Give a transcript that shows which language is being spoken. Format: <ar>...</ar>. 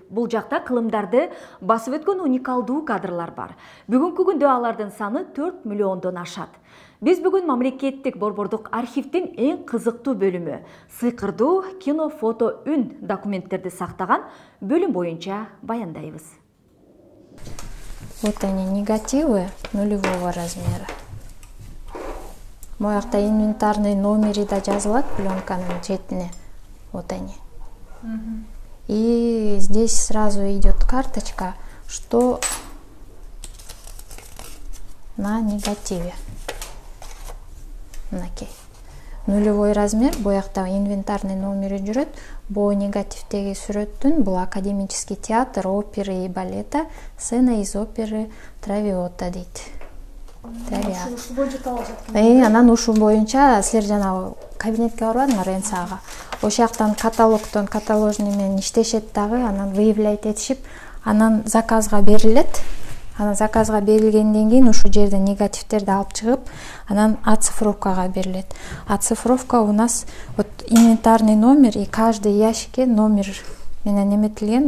<ky>Бул жакта кылымдарды басып өткөн уникалдуу кадрлар бар. Бүгүнкү күндө алардын саны 4 миллиондон ашат. Биз бүгүн мамлекеттик борбордук архивдин эң кызыктуу бөлүмү сыйкырдуу кино, фото, үн документтерди сактаган бөлүм боюнча баяндайбыз.</ky> <ru>Вот они, негативы нулевого размера.</ru> <ky>Моякта инвентарный номери да жазылат пленканын четине.</ky> <ru>Вот они. И здесь сразу идет карточка, что на негативе.</ru> <ky>Мынакей.</ky> <ru>Нулевой размер,</ru> <ky>боякта инвентарный номери жүрөт. Бу негативтеги сүрөттүн бул</ky> <ru>академический театр оперы и балета, сцена из оперы Травиата</ru> <ky>дейт. Анан ушу боюнча силер жана кабинетке барбадыңар Ренсага. Ошол жактан каталогдон каталожный менен иштешет дагы, анан выявлять этишип, анан заказга берилет. Анан заказга берилгенден кийин ушул жерден негативтерди алып чыгып, анан оцифровкага берилет.</ky> <ru>Оцифровка у нас вот инвентарный номер и каждый</ru> <ky>ящикке номер менен эметилген.</ky>